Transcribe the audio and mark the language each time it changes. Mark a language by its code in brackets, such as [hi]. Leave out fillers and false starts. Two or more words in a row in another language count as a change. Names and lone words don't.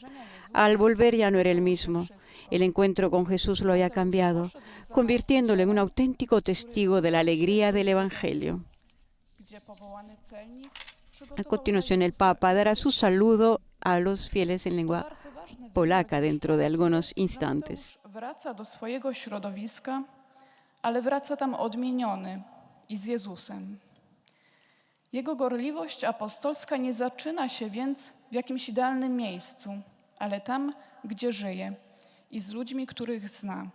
[es] Al volver ya no era el mismo. El encuentro con Jesús lo había cambiado, convirtiéndolo en un auténtico testigo de la alegría del Evangelio. A continuación, el Papa dará su saludo a los fieles en lengua polaca dentro de algunos instantes. [pl] Wraca do swojego środowiska, ale wraca tam odmieniony i z Jezusem. Jego gorliwość apostolska nie zaczyna się więc w jakimś idealnym miejscu, ale tam, gdzie żyje i z ludźmi, których zna.